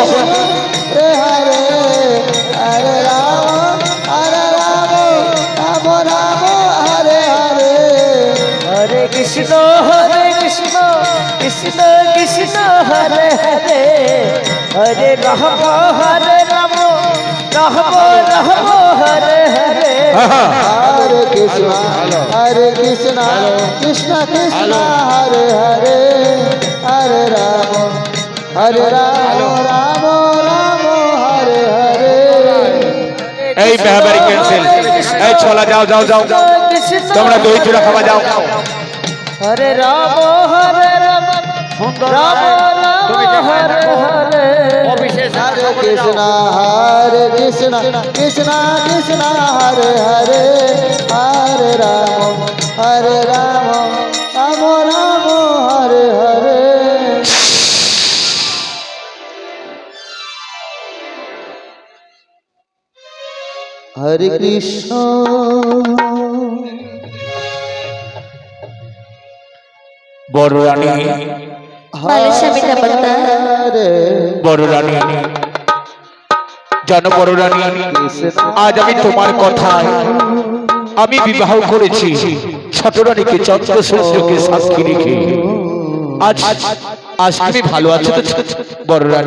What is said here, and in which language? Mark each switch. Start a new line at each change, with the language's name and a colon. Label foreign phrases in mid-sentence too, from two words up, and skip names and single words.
Sanskrit: রে হরে হরে রাম রাম রাম হরে হরে হরে কৃষ্ণ কৃষ্ণ কৃষ্ণ হরে হরে হরে রাম রাম হরে হরে हरे कृष्णा कृष्ण कृष्ण हरे हरे हरे राम राम राम हरे हरे
Bangla: এই মেহবারি ক্যান্সেল এই চলা যাও যাও যাও তোমরা দই চূড়া খাওয়া যাও
Sanskrit: হরে রাম রাম হরে হরে हरे कृष्ण कृष्ण कृष्ण हरे हरे हरे राम राम राम हरे हरे हरे कृष्ण
Bangla: বড় রানী
Sanskrit: हरे
Bangla: বড় রানী জানো বড় রানী আজ আমি তোমার কথায় আমি বিবাহ করেছি ছোট রানীকে চন্দ্র সূর্যকে সাক্ষী রেখে আজ আজ তুমি ভালো আছো তো বড় রানী